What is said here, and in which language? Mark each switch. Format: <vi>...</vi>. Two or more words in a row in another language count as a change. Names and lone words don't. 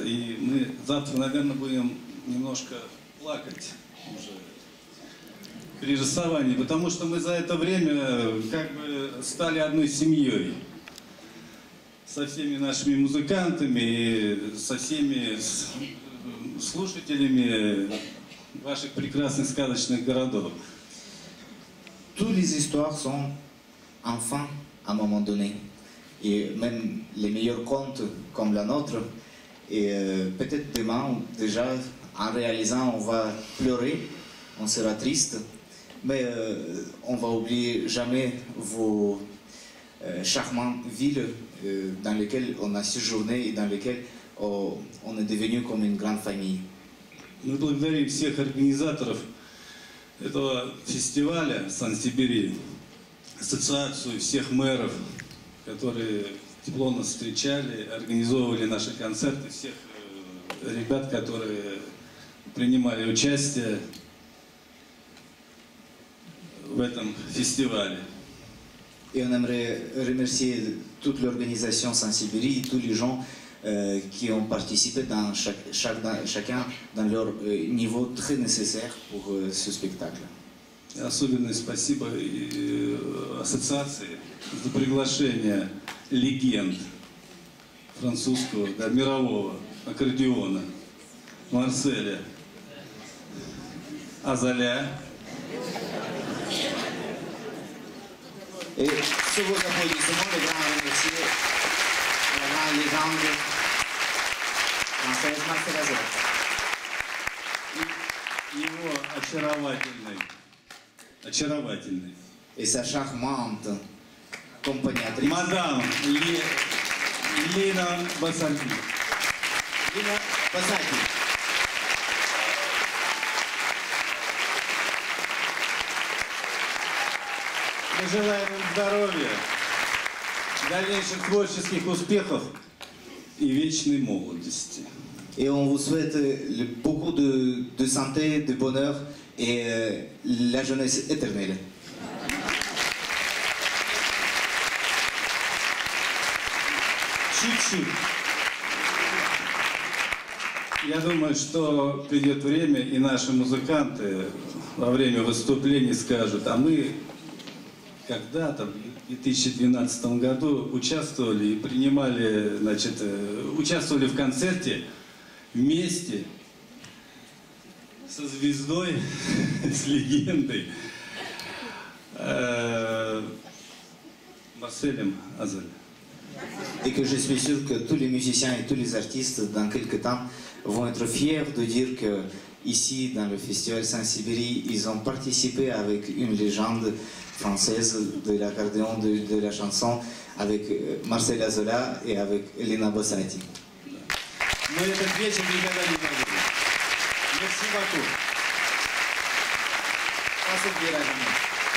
<ru>И мы завтра, наверное, будем немножко плакать уже при расставании, потому что мы за это время как бы стали одной семьей. Со всеми нашими музыкантами и со всеми слушателями ваших прекрасных сказочных городов.</ru> <fr>Toutes les histoires sont enfants à un moment donné, et même les meilleurs contes comme la nôtre, et peut-être demain déjà en réalisant on va pleurer, on sera triste, mais on va oublier jamais vos charmantes villes dans lesquelles on a séjourné et dans lesquelles on est devenu comme une grande famille.</fr> <ru>Мы благодарим всех организаторов этого фестиваля Сан-Сибири, ассоциацию всех мэров, которые тепло нас встречали, организовывали наши концерты, всех ребят, которые принимали участие в этом фестивале.</ru> <fr>Et on aimerait remercier toute l'organisation Сан-Сибири, tous les gens qui ont participé dans chacun dans leur niveau très nécessaire pour ce spectacle.</fr> <ru>Особенное спасибо ассоциации за приглашение легенд французского, да, мирового аккордеона Марселя Азаля.</ru> <fr>Et sur vos applaudissements, les grands remercier la grande légende française Marcel Azola.</fr> <ru>Его очаровательный.</ru> <fr>Et sa charmante accompagnatrice,</fr> <ru>Мадам Лина Басальки.</ru> <fr>Lina Basaki.</fr> <ru>Мы желаем им здоровья, дальнейших творческих успехов и вечной молодости.</ru> <fr>Et on vous souhaite beaucoup de santé, de bonheur et la jeunesse éternelle.</fr> <ru>Чуть-чуть. Я думаю, что придет время, и наши музыканты во время выступлений скажут, а мы когда-то в 2012 году участвовали и принимали, значит, участвовали в концерте вместе со звездой, с легендой Марселем Азалем.</ru> <fr>Et que je suis sûr que tous les musiciens et tous les artistes, dans quelques temps, vont être fiers de dire que ici, dans le festival Сан-Сибири, ils ont participé avec une légende française de l'accordéon, de la chanson, avec Marcel Azola et avec Lina Basaki.</fr> <ru>Мы этот вечер никогда не забудем.</ru> <fr>Merci beaucoup. Passez bien la journée.</fr>